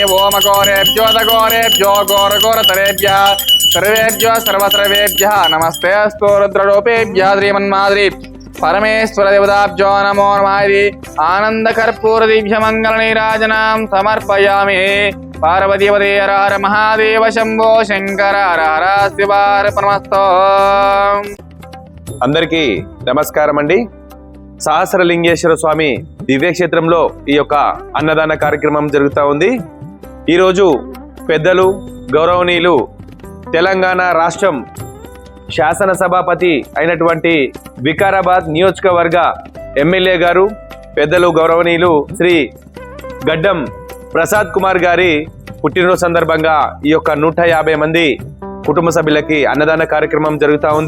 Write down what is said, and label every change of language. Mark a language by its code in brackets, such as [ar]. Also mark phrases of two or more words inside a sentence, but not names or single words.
[sa] ओम घोरेभ्यो घोरेभ्यो घोरघोरतरेभ्यः सर्वेभ्यो सर्वसर्वेभ्यः नमस्ते अस्तु। रुद्ररूपेभ्यः श्रीमन्माद्री परमेश्वर देवताभ्यो नमो नमः। आनंदकर्पूर दिव्य मंगल नीराजनां समर्पयामि। पार्वतीपते हर हर महादेव शंभो शंकर हर हर शिवार्पणमस्तु। [te] అందరికీ నమస్కారం అండి। సహస్రలింగేశ్వర స్వామి దివ్యక్షేత్రంలో ఈ యొక్క అన్నదాన కార్యక్రమం జరుగుతూ ఉంది। ఈరోజు పెద్దలు గౌరవనీయులు తెలంగాణ రాష్ట్రం శాసనసభాపతి అయినటువంటి వికారాబాద్ నియోజకవర్గ ఎమ్మెల్యే గారు పెద్దలు గౌరవనీయులు శ్రీ గడ్డం ప్రసాద్ కుమార్ గారి పుట్టినరోజు సందర్భంగా ఈ యొక్క 150 మంది కుటుంబ సభ్యులకి అన్నదాన కార్యక్రమం జరుగుతూ ఉంది।